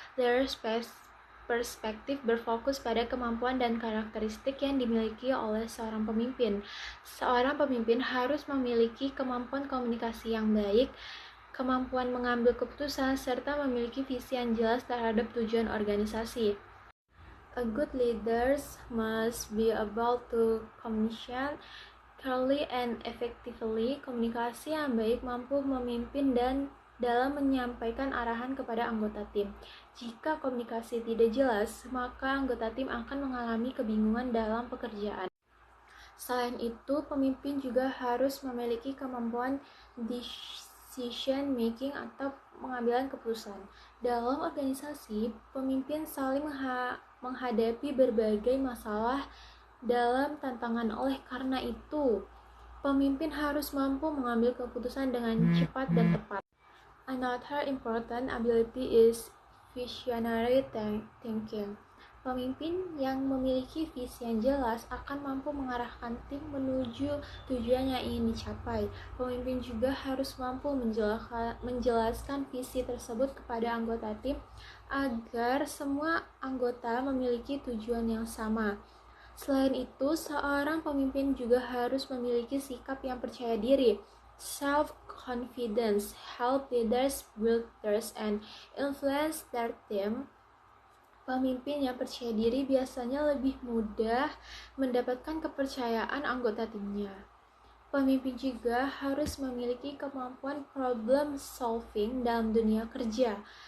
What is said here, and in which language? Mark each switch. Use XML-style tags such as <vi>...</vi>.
<id>Leaders perspektif berfokus pada kemampuan dan karakteristik yang dimiliki oleh seorang pemimpin. Seorang pemimpin harus memiliki kemampuan komunikasi yang baik, kemampuan mengambil keputusan, serta memiliki visi yang jelas terhadap tujuan organisasi.</id> <en>A good leader must be able to communicate clearly and effectively.</en> <id>Komunikasi yang baik mampu memimpin dan dalam menyampaikan arahan kepada anggota tim. Jika komunikasi tidak jelas, maka anggota tim akan mengalami kebingungan dalam pekerjaan. Selain itu, pemimpin juga harus memiliki kemampuan decision making atau pengambilan keputusan. Dalam organisasi, pemimpin saling menghadapi berbagai masalah dalam tantangan. Oleh karena itu, pemimpin harus mampu mengambil keputusan dengan cepat dan tepat.</id> <en>Another important ability is visionary thinking.</en> <id>Pemimpin yang memiliki visi yang jelas akan mampu mengarahkan tim menuju tujuan yang ingin dicapai. Pemimpin juga harus mampu menjelaskan visi tersebut kepada anggota tim agar semua anggota memiliki tujuan yang sama. Selain itu, seorang pemimpin juga harus memiliki sikap yang percaya diri.</id> <en>Self-confidence help leaders build trust and influence their team.</en> <id>Pemimpin yang percaya diri biasanya lebih mudah mendapatkan kepercayaan anggota timnya. Pemimpin juga harus memiliki kemampuan problem solving dalam dunia kerja.</id>